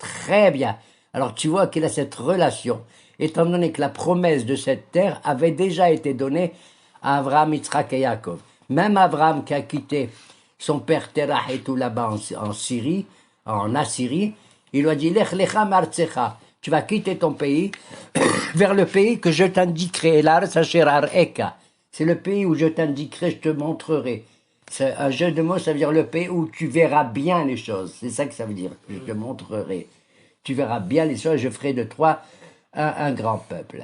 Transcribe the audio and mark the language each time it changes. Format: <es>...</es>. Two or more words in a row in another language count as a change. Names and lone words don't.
<fr>Très bien. Alors, tu vois qu'il a cette relation, étant donné que la promesse de cette terre avait déjà été donnée à Abraham, Yitzhak et Yaakov. Même Abraham, qui a quitté son père Terah et tout là-bas en Syrie, en Assyrie, il lui a dit,</fr> <he>לך לך מארצך,</he> <fr>tu vas quitter ton pays vers le pays que je t'indiquerai,</fr> <he>אל הארץ אשר אראך.</he> <fr>C'est le pays où je t'indiquerai, je te montrerai. C'est un jeu de mots, ça veut dire le pays où tu verras bien les choses. C'est ça que ça veut dire, je te montrerai. Tu verras bien les choses, je ferai de toi un grand peuple.</fr>